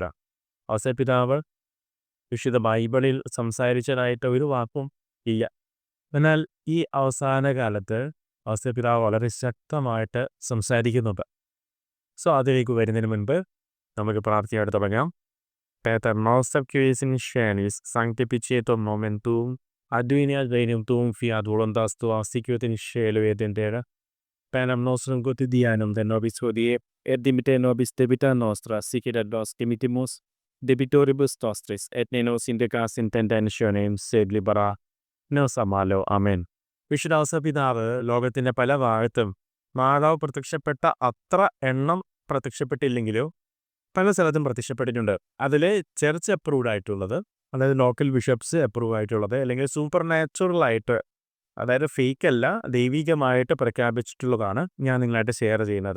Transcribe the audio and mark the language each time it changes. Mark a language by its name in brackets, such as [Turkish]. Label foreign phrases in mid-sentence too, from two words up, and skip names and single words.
[Malayalam] ഔസേപ്പിതാവ് വിശുദ്ധ ബൈബിളിൽ സംസാരിച്ചതായിട്ട് ഒരു വാക്കും ഇല്ല. എന്നാൽ ഈ അവസാന കാലത്ത് ഔസേപ്പിതാവ് വളരെ ശക്തമായിട്ട് സംസാരിക്കുന്നുണ്ട്. സോ അതിലേക്ക് വരുന്നതിന് മുൻപ് നമുക്ക് പ്രാർത്ഥനയോടെ തുടങ്ങാം. [Latin] Pater noster qui es in celis, sanctificetur nomen tuum, adveniat regnum tuum, fiat voluntas tua, sicut in cielo et in terra. Panem nostrum quotidianum de nobis hodie, et dimitte nobis debita nostra, sic et nos dimittimus debitoribus nostris, et ne nos indicas in tentationem, sed libera nos a malo. [Malayalam] ആമേൻ. വിശുദ്ധ ഔസേപ്പിതാവ് ലോകത്തിൻ്റെ പല ഭാഗത്തും മാതാവ് പ്രത്യക്ഷപ്പെട്ട അത്ര എണ്ണം പ്രത്യക്ഷപ്പെട്ടില്ലെങ്കിലോ പല സ്ഥലത്തും പ്രത്യക്ഷപ്പെട്ടിട്ടുണ്ട്. അതിൽ [English] church approved [Malayalam] ആയിട്ടുള്ളത്, അതായത് [English] local bishops approve [Malayalam] ആയിട്ടുള്ളത്, അല്ലെങ്കിൽ സൂപ്പർ നാച്ചുറലായിട്ട്, അതായത് ഫേക്ക് അല്ല, ദൈവികമായിട്ട് പ്രഖ്യാപിച്ചിട്ടുള്ളതാണ് ഞാൻ നിങ്ങളായിട്ട് ഷെയർ ചെയ്യുന്നത്.